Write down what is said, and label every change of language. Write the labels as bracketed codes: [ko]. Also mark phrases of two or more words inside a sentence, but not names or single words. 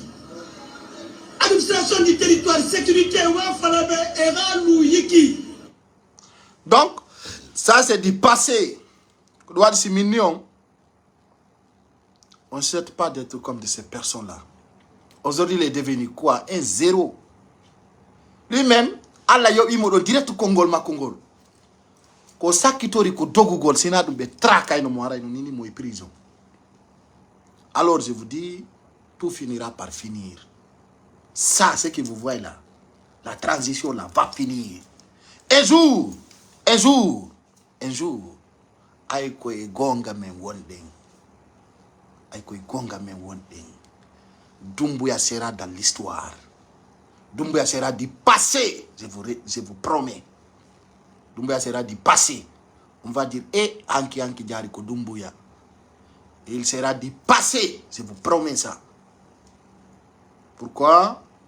[fr] Administration du territoire, sécurité, on a fait un wiki. Donc, ça c'est du passé. On ne souhaite pas d'être comme de ces personnes-là. Aujourd'hui, il est devenu quoi? Un zéro. Lui-même, [ff] Allah yo imo direct Congol ma Congol. Ko sakitori ko dogugol sina dum be traka ino mo ara ino nini mo prison. [fr] Alors je vous dis, tout finira par finir. Ça, ce que vous voyez là, la transition là va finir. Un jour, [ff] aiko gonga men wonding. [fr] Doumbouya sera dans l'histoire. Doumbouya sera du passé, je vous promets. Doumbouya sera du passé. On va dire, Anki Djariko Doumbouya. Il sera du passé, je vous promets ça. Pourquoi?